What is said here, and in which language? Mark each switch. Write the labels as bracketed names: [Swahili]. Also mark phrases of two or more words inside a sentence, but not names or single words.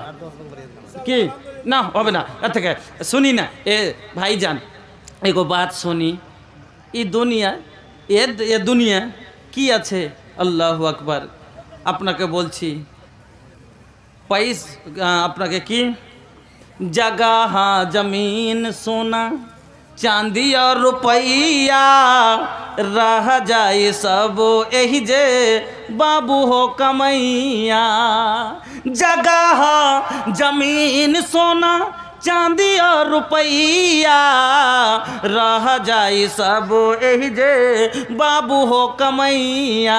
[Bangla] কি না হবে না, এর থেকে শুনি না। ভাইজান এগো বাত শুনি, এই দুনিয়া এ দুনিয়া কি আছে? [Arabic] الله أكبر. [Bangla] আপনাকে বলছি, আপনাকে কি [Bhojpuri] जगह जमीन सोना चांदी और रुपया रह जाए सब यही जे बाबू हो कमैया। जगह जमीन सोना चांदी और रुपया रह जाए सब यही जे बाबू हो कमैया।